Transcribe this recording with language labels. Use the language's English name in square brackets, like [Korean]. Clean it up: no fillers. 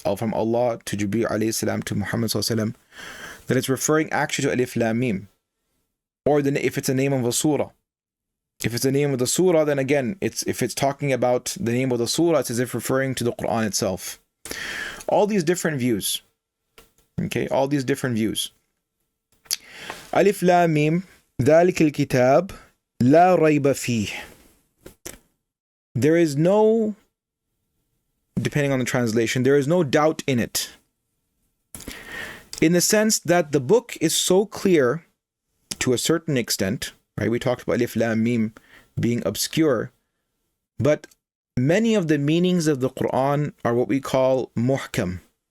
[English] From Allah to Jibreel alayhi salam to Muhammad sallallahu alayhi wa sallam, that it's referring actually to Allif Lam Mim. Or if it's a name of a surah. If it's the name of the surah, then again, if it's talking about the name of the surah, it's as if referring to the Qur'an itself. All these different views. Okay, all these different views. [Arabic] Alif Lam Mim, ذَلِكَ الْكِتَابِ لَا رَيْبَ فِيهِ. [English] There is no, depending on the translation, there is no doubt in it. In the sense that the book is so clear to a certain extent, right? We talked about Alif Lam Mim being obscure, but many of the meanings of the Qur'an are what we call muhkam.